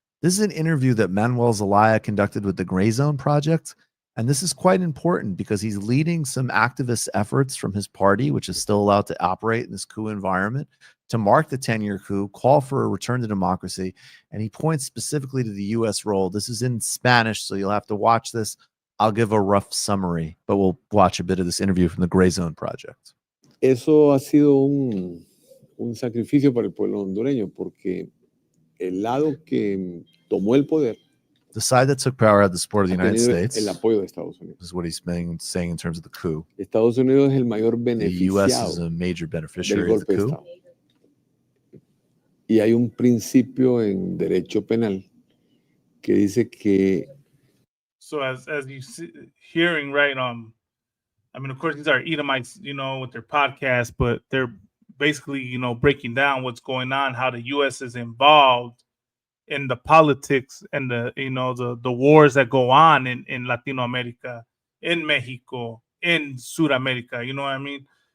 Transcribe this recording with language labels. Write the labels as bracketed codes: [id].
[en] This is an interview that Manuel Zelaya conducted with the Gray Zone Project, and this is quite important because he's leading some activist efforts from his party, which is still allowed to operate in this coup environment, to mark the 10-year coup, call for a return to democracy, and he points specifically to the U.S. role. This is in Spanish, so you'll have to watch this. I'll give a rough summary, but we'll watch a bit of this interview from the Gray Zone Project. [es] Eso ha sido un sacrificio para el pueblo hondureño, porque el lado que tomó el poder, [en] the side that took power had the support of the United States. [es] El apoyo de Estados Unidos. [en] This is what he's saying in terms of the coup. [es] Estados Unidos es el mayor [en] The U.S. is [es] beneficiado [en] a major [es] del [en] beneficiary of [es] golpe [en] the [es] de [en] coup. [es] Estado. Y hay un principio en derecho penal que dice que [en] So as you see, hearing right, I mean, of course, these are Edomites, you know, with their podcast, but they're basically, you know, breaking down what's going on, how the U.S. is involved in the politics and the, you know, the wars that go on in Latino America, in Mexico, in Sudamerica. You know what I mean?